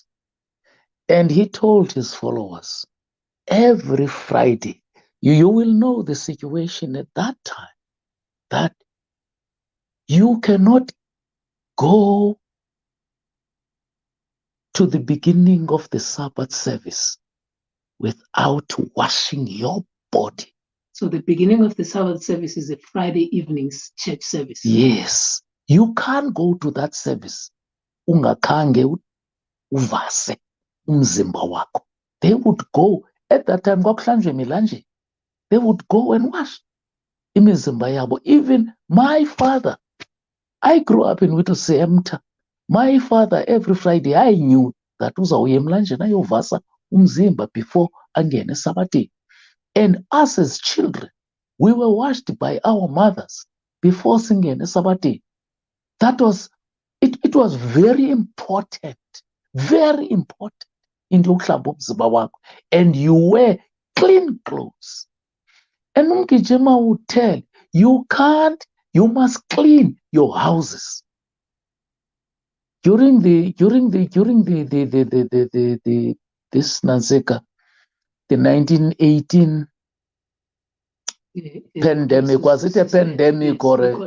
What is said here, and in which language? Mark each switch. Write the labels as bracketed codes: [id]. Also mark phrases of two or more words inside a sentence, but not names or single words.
[en] And he told his followers, every Friday, you will know the situation at that time, that you cannot go to the beginning of the Sabbath service without washing your body. So the beginning of the Sabbath service is a Friday evening's church service. Yes. You can't go to that service [xh] ungakhange uvase umzimba wakho. [en] They would go, at that time, they would go and wash [xh] imizimba yabo. [en] Even my father, I grew up in Witwatersrand. My father, every Friday, I knew that [xh] uzawuya emlanjeni ayovasa umzimba [en] before angene Sabbath. And us as children, we were washed by our mothers before singing Sabbath. That was, it was very important in [xh] ukuhlamba umzimba wakho. [en] And you wear clean clothes. And Mgijima would tell, you must clean your houses. During this Nazika, the 1918 pandemic, was it a pandemic or